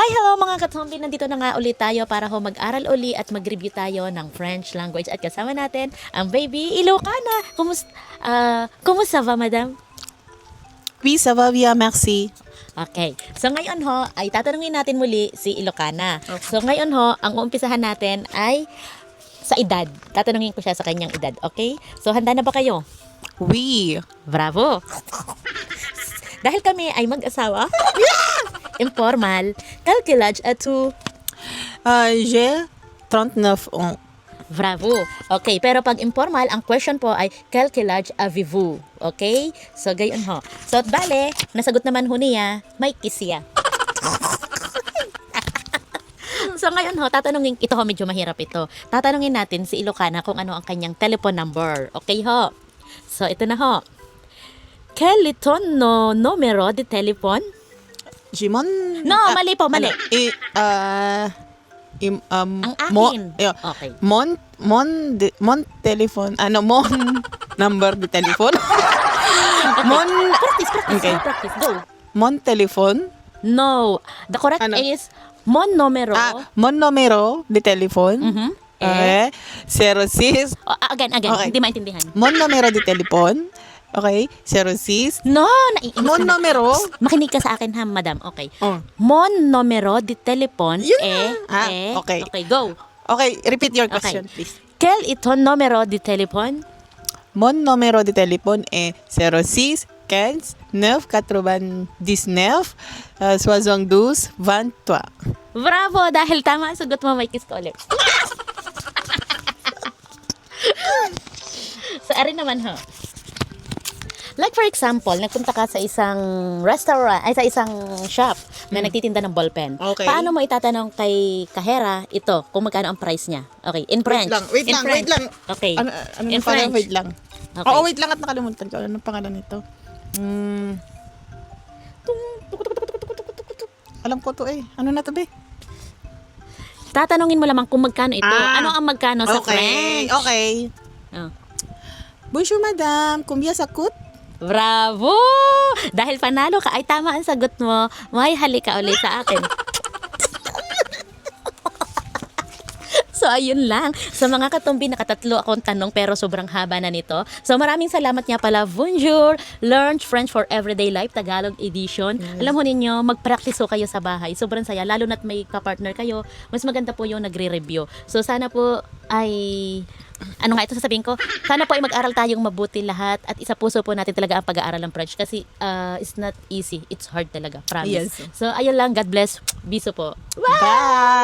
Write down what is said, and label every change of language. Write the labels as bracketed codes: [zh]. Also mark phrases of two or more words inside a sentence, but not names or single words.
[tl] Hello mga katombi, nandito na nga ulit tayo para mag-aral uli at mag-review tayo ng [en] French language [tl] at kasama natin ang baby Ilocana. Kumusta ba, madam? [fr] Oui, ça va bien, merci. [tl] Okay. So ngayon ho, ay tatanungin natin muli si Ilocana. So ngayon ho, ang uumpisahan natin ay sa edad. Tatanungin ko siya sa kanyang edad, okay? So handa na ba kayo? [fr] Oui. Bravo! [tl] Dahil kami ay mag-asawa, informal, calculage at to [fr] J'ai 39 ans. [tl] bravo. Okay, pero pag informal, ang question po ay [fr] quel âge avez-vous? [tl] Okay? So, gayon ho. So, bale, nasagot naman ho niya, may kiss siya. So, ngayon ho, tatanungin, ito ho, medyo mahirap ito. Tatanungin natin si Ilocana kung ano ang kanyang telephone number. Okay ho? So, ito na ho. [fr] Quel est ton numero de téléphone? Jimon? [tl] No, mali po, mali. Ang akin. Okay. [fr] Mon telephone. Mon number de telephone. Mon, [en] Practice. Go. [fr] mon telephone. [en] No. The correct [tl] Ano? [fr] is mon numero. Mon numero de telephone. Mhm. 06. [en] Again. Okay. [tl] Hindi maintindihan. [fr] Mon numero de telephone. Okay. 06. [tl] No, naiinis [fr] Mon [tl] na. [fr] numero. [tl] Makinig ka sa akin ha, madam. Okay. Oh. [fr] Mon numero de téléphone [tl] Yun na. Okay. [en] Okay, go. Okay, repeat your Okay. question, please. [fr] Quel est ton numero de téléphone? Mon numéro de téléphone est 06 15 9 99 72 23. Bravo! [tl] Dahil tama ang sagot mo, may kiss ko ulit. So, arin naman ho. [en] Like for example, [tl] nagpunta ka sa isang restaurant, ay sa isang shop na nagtitinda ng ballpen. Okay. Paano mo itatanong kay kahera ito kung magkano ang price niya? [en] Okay, in French. Wait In [tl] lang. [en] French. Okay. [tl] Ano [en] In [tl] parang [en] French. [tl] wait lang. Okay. Oo, wait lang at nakalimutan ko. Anong pangalan nito? Alam ko to eh. Ano na to be? Tatanungin mo lamang kung magkano ito. Ano ang magkano sa Okay. French? Okay. Oh. [fr] Bonjour madame, combien ça coûte? Bravo! [tl] Dahil panalo ka, ay tama ang sagot mo. May halika ulit sa akin. So, ayun lang. Sa mga katumbi, nakatatlo akong tanong pero sobrang haba na nito. So, maraming salamat nga pala. [fr] Bonjour! [en] Learn French for Everyday Life, Tagalog Edition. [tl] Alam mo ninyo, mag-practice ho kayo sa bahay. Sobrang saya. Lalo na't may kapartner kayo, mas maganda po yung nagre-review. So, sana po ay... Ano nga ito sasabihin ko? Sana po ay mag-aral tayong mabuti lahat at isa puso po natin talaga ang pag-aaral ng French kasi [en] it's not easy. It's hard talaga. Promise. Yes. [tl] So, ayun lang. [en] God bless. [tl] Biso po. [en] Bye!